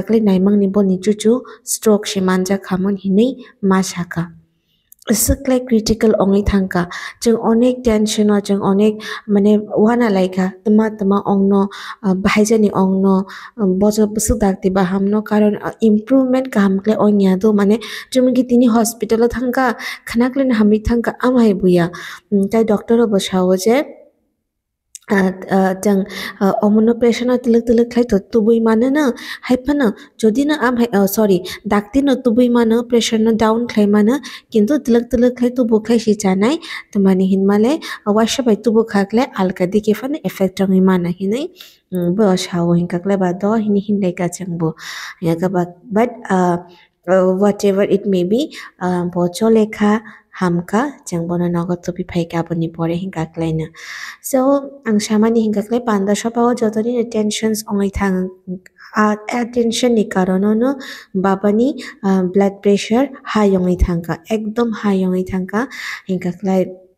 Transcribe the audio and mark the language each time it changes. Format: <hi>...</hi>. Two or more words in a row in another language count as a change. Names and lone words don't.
<trp>klai naimang ni boni chuchu stroke shimanja khamon hinei masaka Seklek critical ongi thangka jeng onek tension jeng onek mane wana laika tama ongno bhaijani ongno bojo busuk dakti bahamno karon improvement kahamkle onya do mane jumgi tini hospital thangka khanakle hamik thangka amhai buya tai doctor bo shawo je jeng omono pressure tilak tilak khai to tubui mane na haipana jodi na</trp> <en>am sorry</en> <trp>dakti no tubui mane pressure no down khai mane কিন্তু tilak tilak khai tubu khai si chanai tumani hinmale washa bai tubu khakle alka dike</trp> <en>fan effect</en> <trp>ngi mana hinai bo shawo hinkakle ba do hini hindai ka changbo ya ka</trp> <en>but whatever it may be</en> <trp>bo cholekha hamka jangbono nogot topi phaika boni pore hinkakle na so ang shamani hingkakle panda shopao jotoni tensions ongai thang attention ni karono no babani</trp> <en>blood pressure high</en> <trp>ongai thangka ekdom high ongai thangka hingkakle</trp>